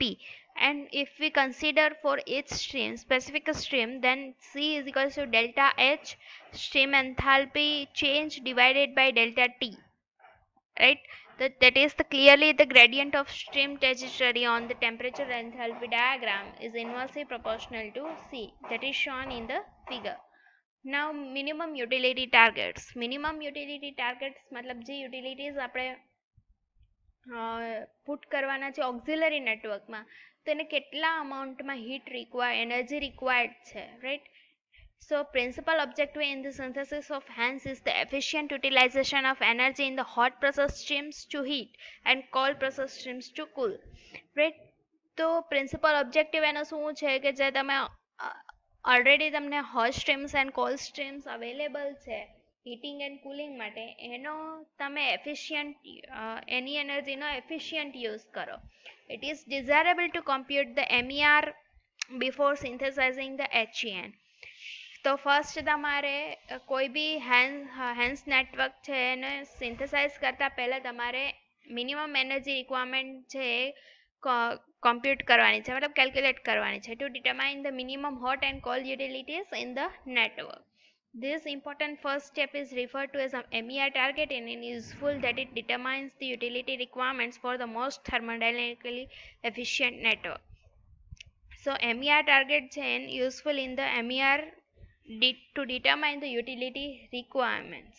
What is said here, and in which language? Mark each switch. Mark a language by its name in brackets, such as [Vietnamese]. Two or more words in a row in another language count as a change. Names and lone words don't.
[English] And if we consider for each stream specific stream, then C is equals to delta H stream enthalpy change divided by delta T, right? That is clearly the gradient of stream trajectory on the temperature enthalpy diagram is inversely proportional to C, that is shown in the figure. Now minimum utility targets. Minimum utility targets [Gujarati] मतलब જે utilities આપણે પુટ કરવાના છે [English] auxiliary networkમાં [Gujarati] તો એને કેટલા અમાઉન્ટમાં [English] heat energy required [Gujarati] છે, રાઈટ? [English] So principal objective in the synthesis of hence is the efficient utilization of energy in the hot process streams to heat and cold process streams to cool, right? [Gujarati] તો [English] principal objective [Gujarati] એનો શું છે કે જે તમે ઓલરેડી તમને [English] hot streams and cold streams available [Gujarati] છે [English] heating and cooling [Gujarati] માટે, એનો તમે એની એનર્જીનો [English] efficient use [Gujarati] કરો. [English] It is desirable to compute the MER before synthesizing the HEN. [Gujarati] તો ફર્સ્ટ તમારે કોઈ બી [English] HENs network [Gujarati] છે એને સિન્થેસાઇઝ કરતા પહેલા તમારે [English] minimum energy requirement [Gujarati] છે કોમ્પ્યુટ કરવાની છે, મતલબ કેલ્ક્યુલેટ કરવાની છે [English] to determine the minimum hot and cold utilities in the network. This important first step is referred to as a MER target and is useful that it determines the utility requirements for the most thermodynamically efficient network. So MER target છે useful in the MER to determine the utility requirements.